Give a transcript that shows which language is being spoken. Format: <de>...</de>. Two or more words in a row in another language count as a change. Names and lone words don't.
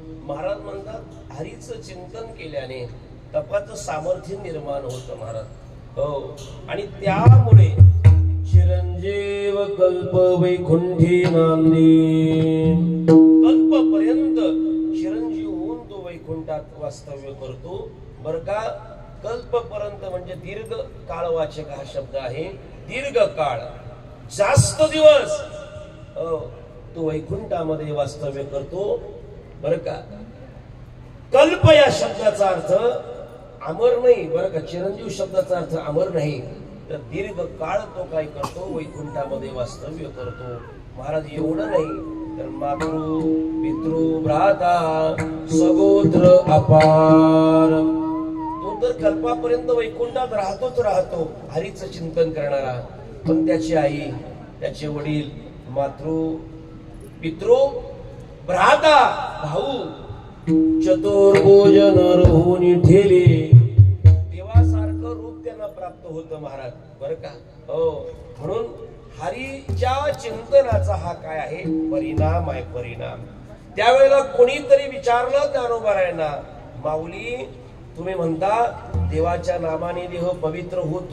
<mr>महाराज म्हणतात हरीचं चिंतन केल्याने तपाचं सामर्थ्य निर्माण होतं महाराज हो आणि त्यामुळे चिरंजीव कल्प वैकुंठी नांदी कल्पपर्यंत चिरंजीव होऊन तो वैकुंठात वास्तव्य करतो बर का कल्पपर्यंत म्हणजे दीर्घ काळवाचक हा शब्द आहे दीर्घ काळ जास्त दिवस तो वैकुंठामध्ये वास्तव्य करतो बर का कल्प या शब्दाचा अर्थ अमर नाही बर का चिरंजीव शब्दाचा अर्थ अमर नाही तर दीर्घ काळ तो काय करतो वैकुंठामध्ये वास्तव्य करतो महाराज एवढं नाही तर मातृ पितृ भ्राता सगोत्र अपार तो तर कल्पापर्यंत वैकुंठात राहतोच राहतो हरीचं चिंतन करणारा पण त्याची आई त्याचे वडील मातृ पितृ भ्राता भाऊ चतुर्भुज नर होऊन ठेले देवासारखं रूप त्यांना प्राप्त होतं महाराज बर का हो म्हणून हरीच्या चिंतनाचा हा काय आहे परिणाम आहे परिणाम त्यावेळेला कोणीतरी विचारलं ज्ञानोबारायांना माऊली तुम्ही म्हणता देवाच्या नामाने देह पवित्र होतो</mr>